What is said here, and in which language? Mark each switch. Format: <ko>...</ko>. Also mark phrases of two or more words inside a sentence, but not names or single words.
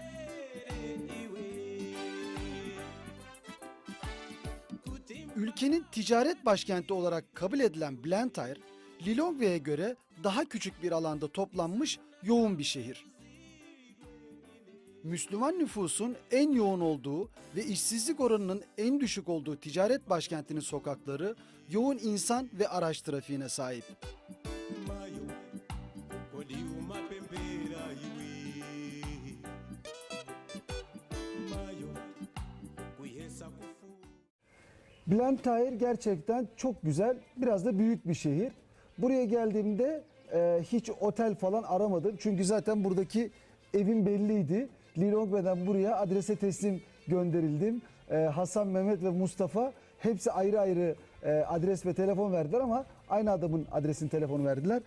<tr>Ülkenin ticaret başkenti olarak kabul edilen Blantyre, Lilongwe'ye göre daha küçük bir alanda toplanmış yoğun bir şehir. Müslüman nüfusun en yoğun olduğu ve işsizlik oranının en düşük olduğu ticaret başkentinin sokakları yoğun insan ve araç trafiğine sahip.</tr> <ny>mayo kodi umapembera iwe mayo kuyesa kufu</ny> <tr>Blantyre gerçekten çok güzel, biraz da büyük bir şehir. Buraya geldiğimde hiç otel falan aramadım. Çünkü zaten buradaki evim belliydi. Lilongwe'den buraya adrese teslim gönderildim. Hasan, Mehmet ve Mustafa hepsi ayrı ayrı adres ve telefon verdiler ama aynı adamın adresini, telefonu verdiler.</tr>